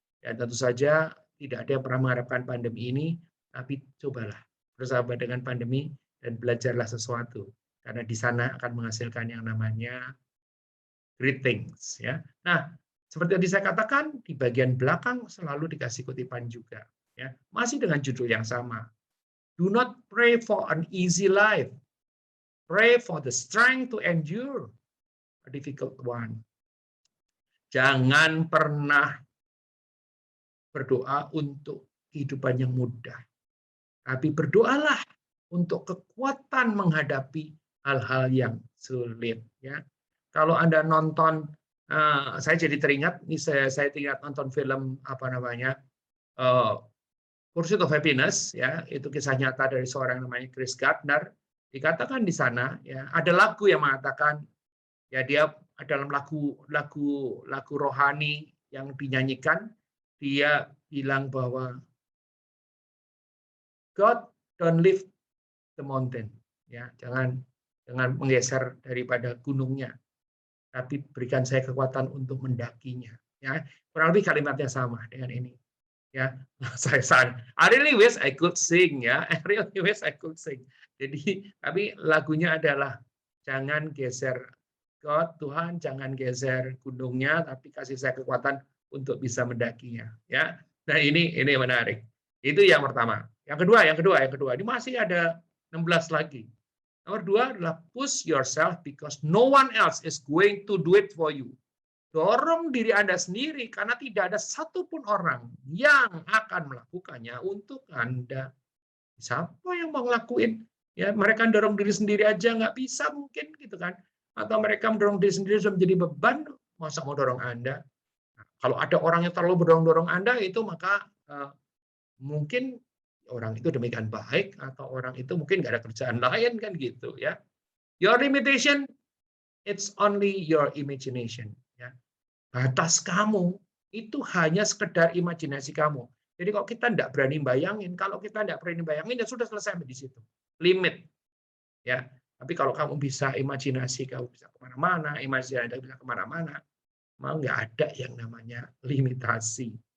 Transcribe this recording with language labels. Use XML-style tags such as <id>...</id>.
<id>Dan tentu saja tidak ada yang pernah mengharapkan pandemi ini, tapi cobalah bersahabat dengan pandemi dan belajarlah sesuatu. Karena di sana akan menghasilkan yang namanya</id> <en>great things.</en> <id>Ya. Nah, seperti yang saya katakan, di bagian belakang selalu dikasih kutipan juga. Ya, masih dengan judul yang sama.</id> <en>Do not pray for an easy life. Pray for the strength to endure a difficult one.</en> <id>Jangan pernah berdoa untuk kehidupan yang mudah. Tapi berdoalah untuk kekuatan menghadapi hal-hal yang sulit. Ya, kalau Anda nonton, saya jadi teringat, ini saya teringat nonton film apa namanya, Pursuit of Happiness, ya, itu kisah nyata dari seorang namanya Chris Gardner. Dikatakan di sana, ya, ada lagu yang mengatakan, ya dia dalam lagu rohani yang dinyanyikan, dia bilang bahwa</id> <en>God don't lift the mountain,</en> <id>ya, jangan menggeser daripada gunungnya, tapi berikan saya kekuatan untuk mendakinya. Ya, kurang lebih kalimatnya sama dengan ini.</id> <en>Ya, I really wish I could sing, ya, I really wish I could sing.</en> <id>Jadi, tapi lagunya adalah jangan geser God, Tuhan, jangan geser gunungnya, tapi kasih saya kekuatan untuk bisa mendakinya. Ya, nah ini menarik. Itu yang pertama. Yang kedua. Ini masih ada 16 lagi. Nomor 2 adalah</id> <en>push yourself because no one else is going to do it for you.</en> <id>Dorong diri Anda sendiri karena tidak ada satupun orang yang akan melakukannya untuk Anda. Siapa yang mau ngelakuin? Ya, mereka dorong diri sendiri aja nggak bisa mungkin gitu kan? Atau mereka mendorong diri sendiri sudah menjadi beban, masa mau dorong Anda? Nah, kalau ada orang yang terlalu mendorong Anda itu maka mungkin orang itu demikian baik atau orang itu mungkin nggak ada kerjaan lain kan gitu ya.</id> <en>Your limitation, it's only your imagination.</en> <id>Batas kamu itu hanya sekedar imajinasi kamu. Jadi kalau kita tidak berani bayangin, ya sudah selesai di situ. Limit. Ya. Tapi kalau kamu bisa imajinasi, kamu bisa kemana-mana, imajinasi bisa kemana-mana, mau nggak ada yang namanya limitasi.</id>